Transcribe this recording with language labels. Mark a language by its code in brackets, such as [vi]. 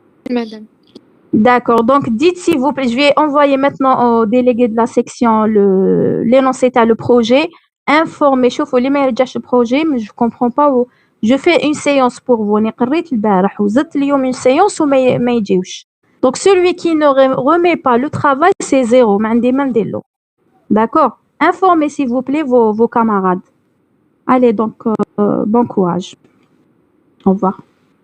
[fr] Madame. D'accord. Donc, dites s'il vous plaît, je vais envoyer maintenant au délégué de la section l'énoncé [ar] تاع [fr] le projet. Informez, [ar] شوفوا اللي ما يرجعش البروجي, [fr] mais je comprends pas où. Je fais une séance pour vous. [ar] أنا قريت البارح وزدت اليوم [fr] une séance [ar] وما يجيوش. [fr] Donc, celui qui ne remet pas le travail, c'est 0. [ar] ما عندي ما نديرلو. [fr] D'accord? Informez s'il vous plaît vos camarades. Allez, donc, bon courage. Au revoir.